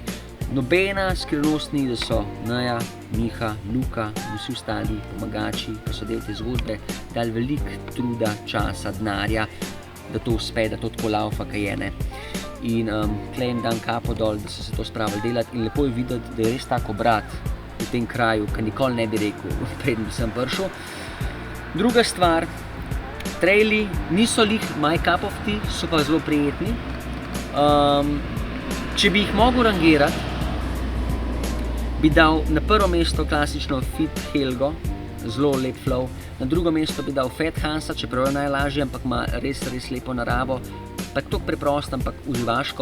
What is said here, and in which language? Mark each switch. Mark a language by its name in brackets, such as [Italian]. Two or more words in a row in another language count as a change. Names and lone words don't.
[Slovenian] Nobena skrivnost ni, da so Neja, Miha, Luka in vsi ostali pomagači, ki so del te zgodbe, dali veliko truda, časa, denarja, da to uspe, da to tako laufa, kaj je, ne. In tle jim dam kapo dol, da so se to spravili delati in lepo je videti, da je res tako obrat v tem kraju, ki nikoli ne bi rekel, preden bi sem prišel. Druga stvar, traili niso lih [English] my cup of tea, [Slovenian] so pa zelo prijetni. Če bi jih mogel rangirati, bi dal na prvo mesto klasično Fit Helgo, zelo lep flow, na drugo mesto bi dal Fat Hansa, čeprav je najlažje, ampak ima res lepo naravo, pa tako preprosto, ampak uživaško.